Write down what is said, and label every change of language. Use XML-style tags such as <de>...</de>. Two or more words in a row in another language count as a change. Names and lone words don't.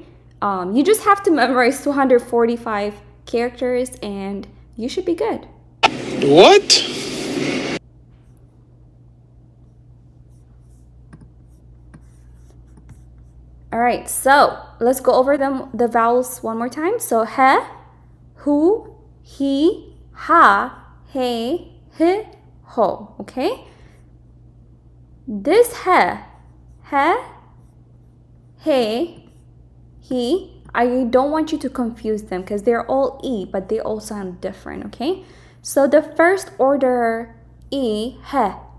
<en>You just have to memorize 245 characters and you should be good. What? All right, so let's go over the vowels one more time. So he, hu, he, ha, he, ho, okay? This he, I don't want you to confuse them because they're all E, but they all sound different, okay? So the first order E, he.</en>